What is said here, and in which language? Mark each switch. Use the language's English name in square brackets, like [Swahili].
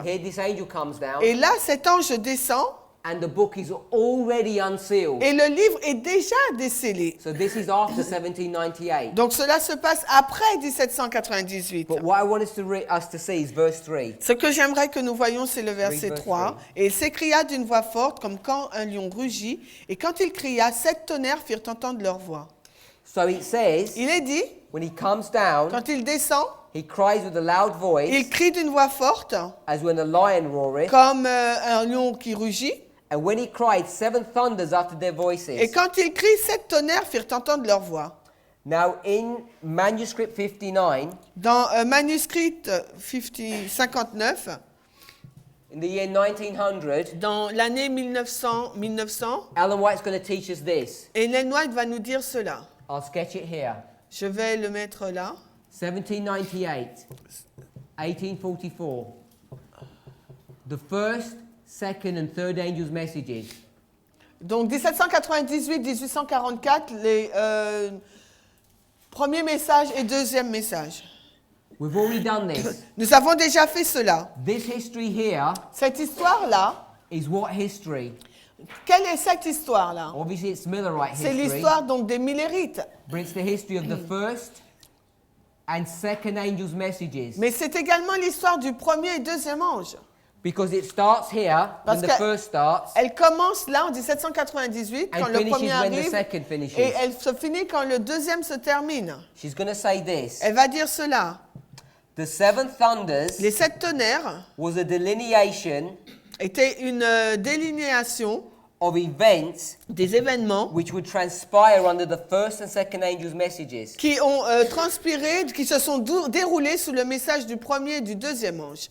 [English] Here this angel comes down, [French] Et là, cet ange descend [English] and the book is already unsealed. [French] et le livre est déjà décellé. [English] So this is after 1798. [French] Donc cela se passe après 1798. [English] But what I want us to see is verse 3. [French] Ce que j'aimerais que nous voyions, c'est le verset [English] verse 3. [French] 3. Et il s'écria d'une voix forte, comme quand un lion rugit. Et quand il cria, 7 tonnerres firent entendre leur voix. [English] So it says, [French] Il est dit, [English] when he comes down, [French] quand il descend, [English] he cries with a loud voice, [French] il crie d'une voix forte, [English] as when a lion roareth. [French] comme un lion qui rugit. [English] And when he cried, 7 thunders uttered their [French] Et [English] voices. [French] quand il crie, 7 tonnerres firent entendre leur voix. [English] Now in manuscript 59, [French] Dans manuscrit 59, [English] in the year 1900, [French] dans l'année 1900, [English] Ellen White's going to teach us this. [French] Ellen White va nous dire cela. [English] I'll sketch it here. [French] Je vais le mettre là. [English] 1798, 1844. The first, second, and third angels' messages. [French] Donc 1798-1844, les premiers messages et deuxième message. [English] We've already done this. [French] Nous avons déjà fait cela. [English] This history here [French] Cette histoire-là, [English] is what history? [French] quelle est cette histoire-là? [English] Obviously, it's Millerite [French] C'est [English] history, [French] l'histoire donc des Millérites. [English] but it's the history of the first and second angels' messages. [French] Mais c'est également l'histoire du premier et deuxième ange. [English] Because it starts here [French] Parce [English] when the [French] que [English] first starts [French] Elle commence là en 1798 quand [English] and [French] le [English] finishes [French] premier [English] when the [French] arrive [English] second finishes. [French] et elle se finit quand le deuxième se termine. [English] She's going to say this. [French] Elle va dire cela. [English] The 7 thunders [French] Les 7 tonnerres [English] was a delineation [French] étaient une délinéation [English] of events [French] des événements [English] which would transpire under the first and second angels' messages. [French] qui ont transpiré, qui se sont déroulés sous le message du premier et du deuxième ange.